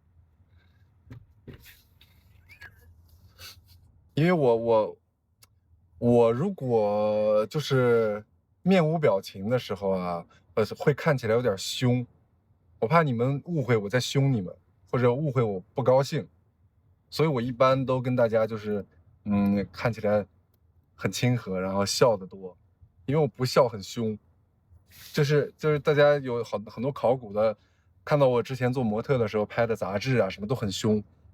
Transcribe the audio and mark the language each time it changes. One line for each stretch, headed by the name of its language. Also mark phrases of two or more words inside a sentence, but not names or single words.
Chinese: 因為我如果就是面無表情的時候啊，會看起來有點凶，我怕你們誤會我在凶你們，或者誤會我不高興，所以我一般都跟大家就是看起來很親和，然後笑得多，因為我不笑很凶，就是大家有很多考古的，看到我之前做模特的時候拍的雜誌啊，什麼都很凶。